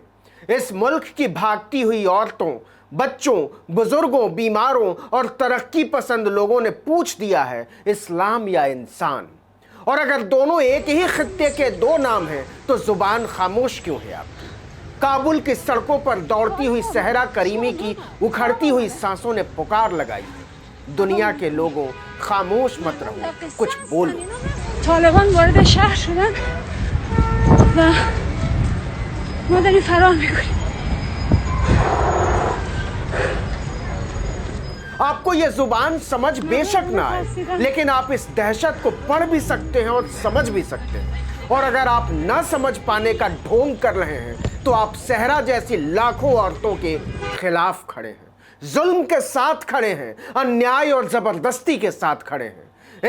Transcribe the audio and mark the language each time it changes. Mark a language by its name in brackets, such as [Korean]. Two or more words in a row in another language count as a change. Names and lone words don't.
[Hindi] इस मुल्क की भागती हुई औरतों, बच्चों, बुजुर्गों, बीमारों और तरक्की पसंद लोगों ने पूछ दिया है, इस्लाम या इंसान? और अगर दोनों एक ही खित्ते के दो नाम हैं तो जुबान खामोश क्यों है आपकी? काबुल की सड़कों पर दौड़ती हुई सहरा करीमी की उखड़ती हुई सांसों ने पुकार लगाई है, दुनिया के लोगों, खामोश मत रहो, कुछ बोलो। [Persian] طالبان وارد شهر شدن و ما داریم فرار میکنیم. [Hindi] आपको यह जुबान समझ बेशक ना आए, लेकिन आप इस दहशत को पढ़ भी सकते हैं और समझ भी सकते हैं। और अगर आप ना समझ पाने का ढोंग कर रहे हैं तो आप सहरा जैसी लाखों औरतों के खिलाफ खड़े हैं, जुल्म के साथ खड़े हैं, अन्याय और जबरदस्ती के साथ खड़े हैं।